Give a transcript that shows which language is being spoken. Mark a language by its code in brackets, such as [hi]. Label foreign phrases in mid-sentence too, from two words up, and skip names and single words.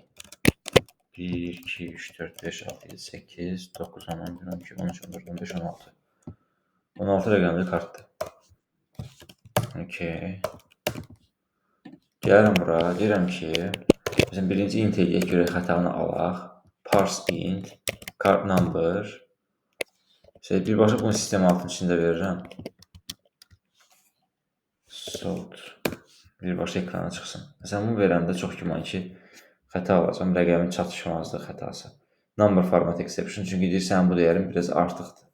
[az] 1, 2, 3, 4, 5, 6, 7, 8, 9, 10, 11, 12, 13, 14, 15, 16. 16 rəqəmli kartdır. Okey. Gəlirəm bura, deyirəm ki, məsələn, birinci int eləyək, görək xətanı alaq. [en] Parse int, card number. [az] Birbaşa bunu sistem altının içində verirəm. Sort. Birbaşa ekrana çıxsın. Məsələn, bunu verəndə çox güman ki, xəta alacam. Rəqəmin çatışmazlığı xətası. [en] Number format exception. [az] Çünki deyirsən, bu dəyərim biraz artıqdır.